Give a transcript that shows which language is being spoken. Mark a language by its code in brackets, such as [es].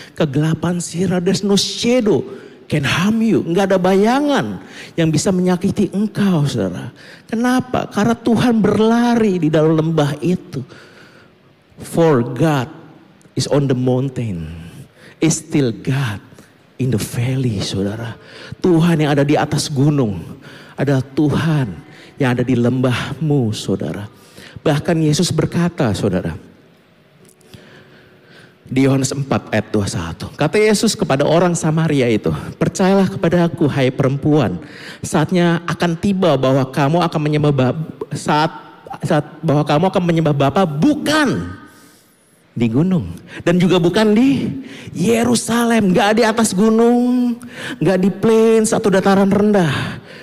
[id] Kegelapan sirah, [en] there's no shadow can harm you. [id] Gak ada bayangan yang bisa menyakiti engkau, saudara. Kenapa? Karena Tuhan berlari di dalam lembah itu. [en] For God is on the mountain, is still God in the valley, saudara. [id] Tuhan yang ada di atas gunung adalah Tuhan yang ada di lembahmu, saudara. Bahkan Yesus berkata, saudara, di Yohanes 4 ayat 21. Kata Yesus kepada orang Samaria itu, percayalah kepada aku hai perempuan, saatnya akan tiba bahwa kamu akan menyembah bahwa kamu akan menyembah Bapa bukan di gunung dan juga bukan di Yerusalem, gak di atas gunung, gak di plains atau dataran rendah.